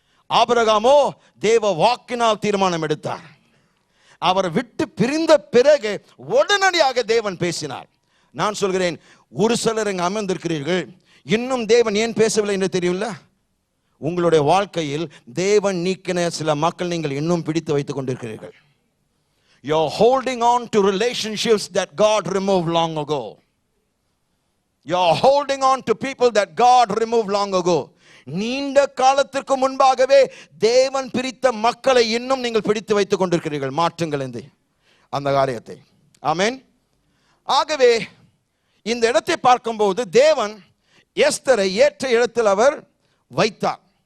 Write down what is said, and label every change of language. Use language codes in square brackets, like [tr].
[ta] ஆபிரகாமோ தேவ வாக்கினால் தீர்மானம் எடுத்தார். அவர் விட்டு பிரிந்த பிறகு உடனடியாக தேவன் பேசினார். நான் சொல்கிறேன், ஒரு சிலர் இங்கு அமர்ந்திருக்கிறீர்கள், இன்னும் தேவன் ஏன் பேசவில்லை என்று தெரியல. உங்களுடைய வாழ்க்கையில் தேவன் நீக்கின சில மக்கள் நீங்கள் இன்னும் பிடித்து வைத்துக் கொண்டிருக்கிறீர்கள். [en] You're holding on to relationships that God removed long ago. You're holding on to people that God removed long ago. [ta] நீண்ட காலத்திற்கு முன்பாகவே தேவன் பிரித்த மக்களை இன்னும் நீங்கள் பிடித்து வைத்துக் கொண்டிருக்கிறீர்கள். மாற்றுங்கள் என்று அந்த காரியத்தை. ஆமென். ஆகவே இந்த இடத்தை பார்க்கும்போது தேவன் எஸ்தரை ஏற்ற இடத்தில் அவர் வைத்தார்.